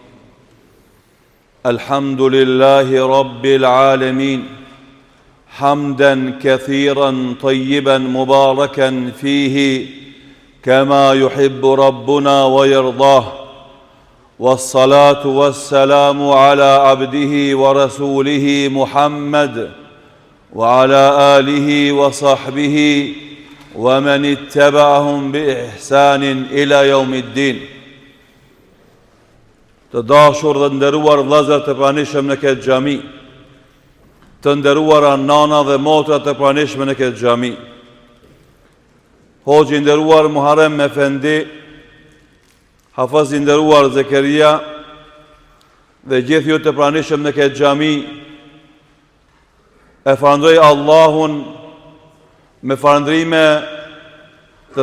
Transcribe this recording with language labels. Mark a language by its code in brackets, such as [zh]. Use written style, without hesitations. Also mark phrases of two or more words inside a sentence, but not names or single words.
[ar] الحمد لله رب العالمين حمدا كثيرا طيبا مباركا فيه كما يحب ربنا ويرضاه والصلاة والسلام على عبده ورسوله محمد وعلى آله وصحبه ومن اتبعهم بإحسان إلى يوم الدين. [sq] Të dashur dhe nderuar vëllezër të pranishëm në këtë xhami, të nderuara nana dhe motra të pranishme në këtë xhami, Hoxhi i nderuar Muharrem Efendi, Hafiz i nderuar Zekeria dhe gjithë ju të pranishëm në këtë xhami, e falenderoj Allahun me falëndrime të